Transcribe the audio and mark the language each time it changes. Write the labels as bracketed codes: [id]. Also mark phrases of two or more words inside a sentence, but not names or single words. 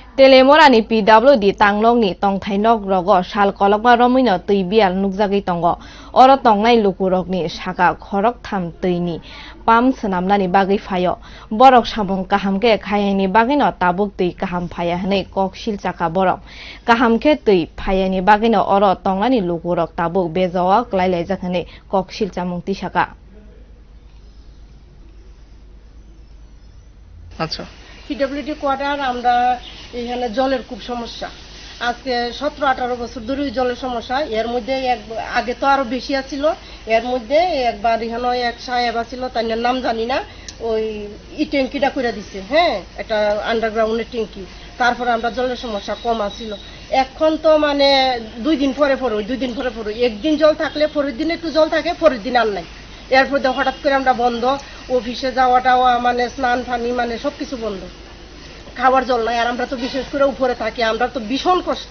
[trp] Telemorani PWD tanglongni tongthainok rogo sal kolokma romino tui bial nukjagui tongo oro tongnai lukurokni saka khorok tham tuini pam swnamnani bagui phaio borok samung kahamke khayani bagino tabuk tui kaham phaya hne koksil chaka borok kahamke tui phayani bagino oro tongnani lukurok tabuk bejawa klailai hne koksil chamung tisaka [bn] আচ্ছা [en] PWD quarter [bn] আমরা এখানে জলের খুব সমস্যা আজকে 17-18 বছর ধরে জলের সমস্যা এর মধ্যে আগে তো আরো বেশি ছিল এর মধ্যে একবার এখানে এক সাহেব ছিল তার নাম জানি না ওই ট্যাঙ্কিটা করে দিছে হ্যাঁ একটা আন্ডারগ্রাউন্ডের ট্যাঙ্কি তারপর আমরা জলের সমস্যা কম আছিল এখন তো মানে 2 দিন পরে একদিন জল থাকলে পরের দিন একটু জল থাকে পরের দিন আর নাই এরপর হঠাৎ করে আমরা বন্ধ অফিসে যাওয়াটাও মানে স্নান পানি মানে সবকিছু বন্ধ খাবার জল নাই আর আমরা তো বিশেষ করে উপরে থাকি আমরা তো ভীষণ কষ্ট